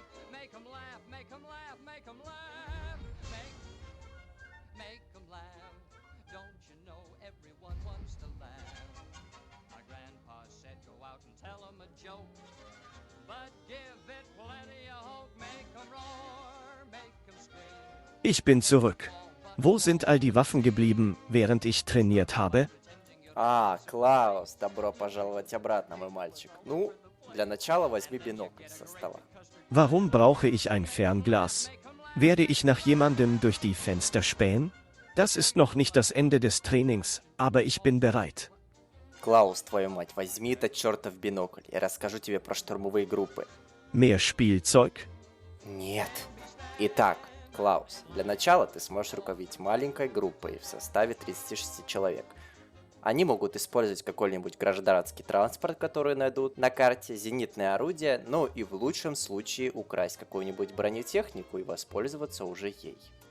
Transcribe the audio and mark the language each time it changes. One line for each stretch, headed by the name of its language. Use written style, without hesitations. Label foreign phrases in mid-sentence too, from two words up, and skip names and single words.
English: Make 'em laugh, make 'em laugh, make 'em laugh. Make 'em laugh. Don't you know everyone wants to laugh? My grandpa said go out and tell 'em a joke, but give it plenty of hope. Make 'em roar, make 'em scream.
German: Ich bin zurück. Wo sind all die Waffen geblieben, während ich trainiert habe?
Russian: А, Клаус, добро пожаловать обратно, мой мальчик. Ну, для начала возьми бинокль со стола.
German: Warum brauche ich ein Fernglas? Werde ich nach jemandem durch die Fenster spähen? Das ist noch nicht das Ende des Trainings, aber ich bin bereit.
Russian: Клаус, твою мать, возьми этот чертов бинокль. Я расскажу тебе про штурмовые группы.
German: Mehr Spielzeug?
Russian: Нет. Итак, Клаус, для начала ты сможешь руководить маленькой группой в составе 36 человек. Они могут использовать какой-нибудь гражданский транспорт, который найдут на карте, зенитное орудие, ну и в лучшем случае украсть какую-нибудь бронетехнику и воспользоваться уже ей.